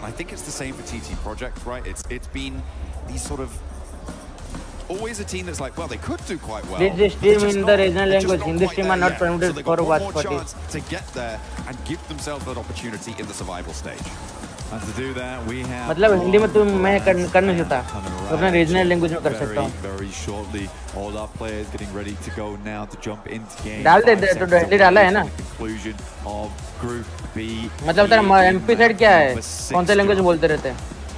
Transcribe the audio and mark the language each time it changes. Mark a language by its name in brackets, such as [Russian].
[English] And I think it's the same for TT Project, right? It's been these sort of. Always a team that's like, well, they could do quite well. This team in the regional language, Hindi team are not permitted for watch party. To get there and give themselves that opportunity in the survival stage. And to do that, we have. [Hindi] मतलब हिंदी में तो मैं कर नहीं सकता. अपने regional language में कर सकता हूँ. [English] Very shortly, all our players getting ready to go now to jump into game. [Hindi] डाल दे तो हिंदी डाला है ना. [English] Conclusion of Group B. [Hindi] मतलब तेरा MP side क्या है? कौन से language बोलते रहते हैं?